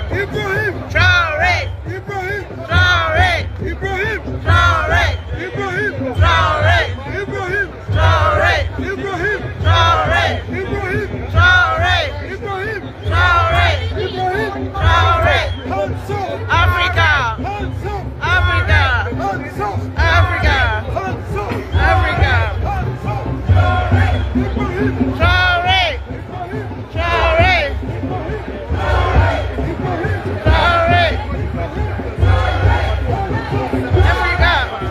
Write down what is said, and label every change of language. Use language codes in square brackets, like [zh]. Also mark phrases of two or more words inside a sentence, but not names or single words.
[en] Ibrahim! Traoré! Ibrahim! Traoré! Ibrahim! Traoré! Ibrahim! Traoré! Ibrahim! Traoré! Ibrahim! Traoré! Ibrahim! Traoré! Ibrahim! Traoré! Ibrahim! Traoré! Hansel! Africa! Hansel! Africa! Hansel! Africa! Hansel! Africa! Ibrahim! Traoré! Traoré! Traoré! Africa!